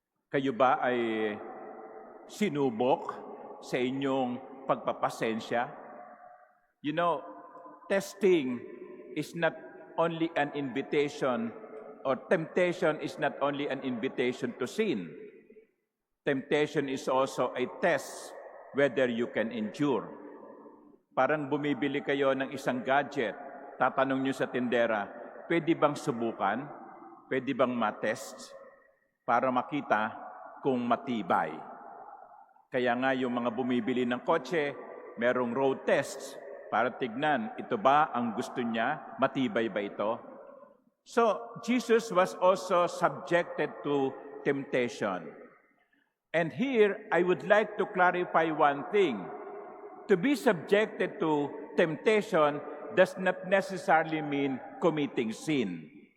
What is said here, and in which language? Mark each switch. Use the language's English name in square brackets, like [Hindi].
[Filipino] Kayo ba ay sinubok sa inyong pagpapasensya? [English] You know, testing is not only an invitation, or temptation is not only an invitation to sin. Temptation is also a test whether you can endure. [Filipino] Parang bumibili kayo ng isang gadget, tatanong nyo sa tindera, pwede bang subukan? Pwede bang matest? Para makita kung matibay. Kaya nga yung mga bumibili ng kotse, merong road tests para tignan, ito ba ang gusto niya? Matibay ba ito? [English] So, Jesus was also subjected to temptation. And here, I would like to clarify one thing. To be subjected to temptation does not necessarily mean committing sin.